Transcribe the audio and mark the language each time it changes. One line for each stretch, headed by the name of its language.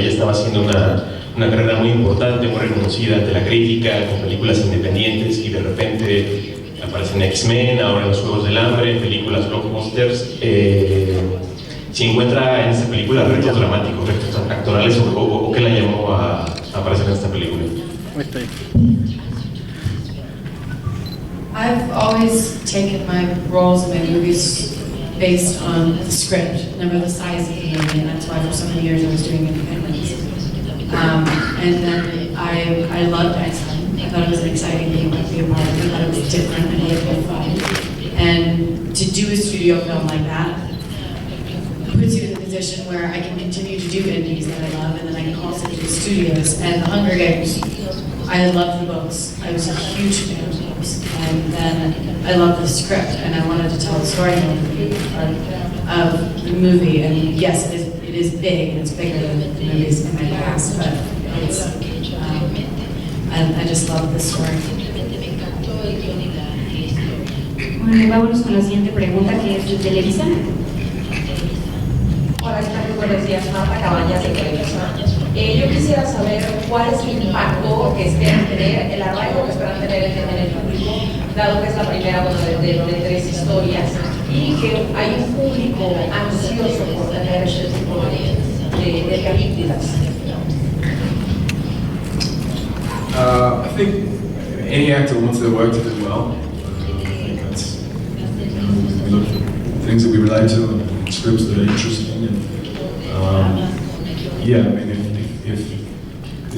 Spanish: Ella estaba haciendo una carrera muy importante, muy reconocida ante la crítica, con películas independientes, y de repente aparecen X-Men, ahora en Los Juegos del Hambre, en películas blockbusters. ¿Se encuentra en esta película retos dramáticos, retos actorales, o qué la llamó a aparecer en esta película?
English: I've always taken my roles in my movies based on the script, never the size of the movie, and that's why for so many years I was doing independents. And then I loved Einstein. I thought it was an exciting game to be a part of. I thought it was different and it would be fun. And to do a studio film like that puts you in a position where I can continue to do indies that I love, and then I can also do studios. And The Hunger Games, I loved the books. I was a huge fan of the books. And then I loved the script, and I wanted to tell the story of the movie. And yes, it is big, and it's bigger than the movies in my past, but it's, I just love the story.
Spanish: Bueno, vámonos con la siguiente pregunta, que es de Televisa. Hola, muy buenos días, Marta Cabañas de Televisa. Yo quisiera saber cuál es el impacto que esperan tener, el arraigo que esperan tener en el público, dado que es la primera de 3 historias y que hay un público ansioso por tener este tipo de películas.
English: I think any actor wants their work to do well. I think that's, we look for things that we relate to and scripts that are interesting. And yeah, I mean, if